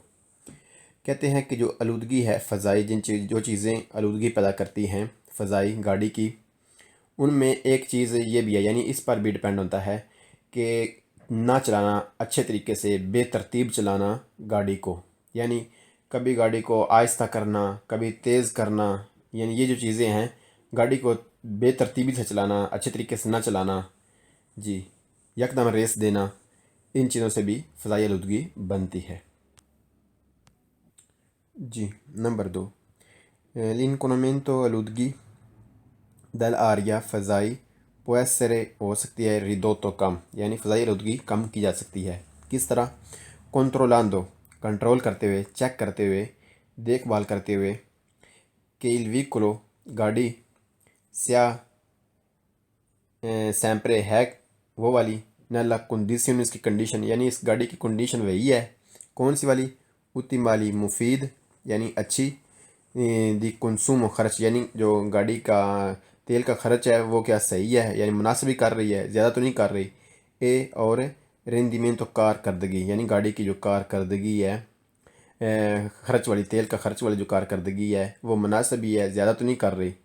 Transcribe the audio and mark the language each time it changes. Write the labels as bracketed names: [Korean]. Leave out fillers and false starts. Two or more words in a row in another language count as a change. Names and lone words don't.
[Urdu] کہتے ہیں کہ جو آلودگی ہے فضائی، جو چیزیں آلودگی پیدا کرتی ہیں فضائی گاڑی کی، ان میں ایک چیز یہ بھی ہے، یعنی اس پر بھی ڈیپینڈ ہوتا ہے کہ نہ چلانا اچھے طریقے سے، بے ترتیب چلانا گاڑی کو، یعنی کبھی گاڑی کو آہستہ کرنا، کبھی تیز کرنا، یعنی یہ جو چیزیں ہیں گاڑی کو بے ترتیبی سے چلانا، اچھے طریقے سے نہ چلانا، جی، یکدم ریس دینا، ان چیزوں سے بھی فضائی آلودگی بنتی ہے۔ جی، نمبر 2، l'inquinamento، آلودگی، dell'aria، فضائی، può essere، ہو سکتی ہے، ridotto، کم، یعنی فضائی آلودگی کم کی جا سکتی ہے۔ کس طرح؟ controllando، کنٹرول کرتے ہوئے، چیک کرتے ہوئے، دیکھ بھال کرتے ہوئے، کہ [Italian] il veicolo، [Urdu] گاڑی، [Italian] sia sempre [Urdu] ہے وہ والی، [Italian] nella condizione، [Urdu] اس کی کنڈیشن، یعنی اس گاڑی کی کنڈیشن وہی ہے، کون سی والی؟ ottimali، مفید یعنی اچھی، [Italian] di consumo, [Urdu] خرچ، یعنی جو گاڑی کا تیل کا خرچ ہے وہ کیا صحیح ہے، یعنی مناسب ہی کر رہی ہے، زیادہ تو نہیں کر رہی۔ اور rendimento، کارکردگی، یعنی گاڑی کی جو کارکردگی ہے، خرچ والی، تیل کا خرچ والی جو کارکردگی ہے وہ مناسب ہی ہے، زیادہ تو نہیں کر رہی۔